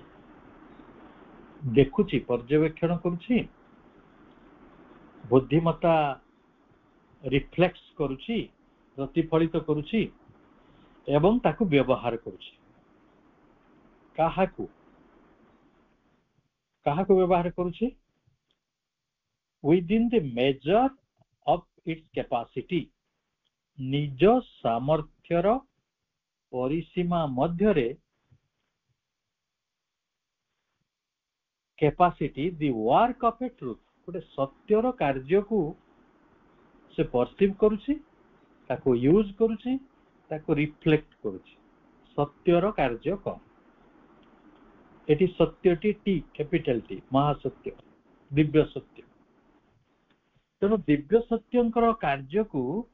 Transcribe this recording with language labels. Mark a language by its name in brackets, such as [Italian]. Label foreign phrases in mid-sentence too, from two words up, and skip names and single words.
[Odia] ଦେଖୁଛି ପର୍ଯ୍ୟବେକ୍ଷଣ କରୁଛି ବୁଦ୍ଧିମତ୍ତା ରିଫ୍ଲେକ୍ସ କରୁଛି ପ୍ରତିଫଳିତ କରୁଛି ଏବଂ ତାକୁ ବ୍ୟବହାର କରୁଛି କାହାକୁ କାହାକୁ ବ୍ୟବହାର କରୁଛି [English] within the measure of its capacity [Odia] ନିଜ ସାମର୍ଥ୍ୟର ପରିସୀମା ମଧ୍ୟରେ [English] capacity the work of a truth [Odia] ଗୋଟେ ସତ୍ୟର କାର୍ଯ୍ୟକୁ ସେ perceive କରୁଛି ତାକୁ ୟୁଜ କରୁଛି ତାକୁ ରିଫ୍ଲେକ୍ଟ କରୁଛି ସତ୍ୟର କାର୍ଯ୍ୟ କଣ ଏଠି ସତ୍ୟଟି [English] T capital T [Odia] ମହାସତ୍ୟ ଦିବ୍ୟ ସତ୍ୟ ତେଣୁ ଦିବ୍ୟ ସତ୍ୟଙ୍କର କାର୍ଯ୍ୟକୁ